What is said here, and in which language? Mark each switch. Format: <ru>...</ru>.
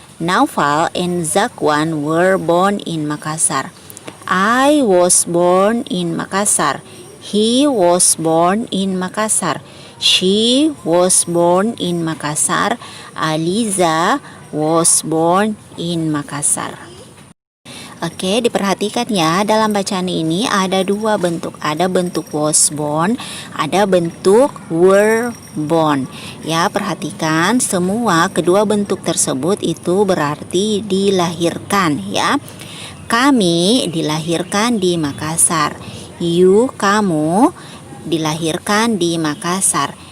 <en>Naufal and Zakwan were born in Makassar. I was born in Makassar. He was born in Makassar. She was born in Makassar. Aliza was born in Makassar.</en> <id>Oke, diperhatikan ya, dalam bacaan ini ada dua bentuk. Ada bentuk was born, ada bentuk were born. Ya, perhatikan semua kedua bentuk tersebut itu berarti dilahirkan ya. Kami dilahirkan di Makassar. You, kamu dilahirkan di Makassar.</id>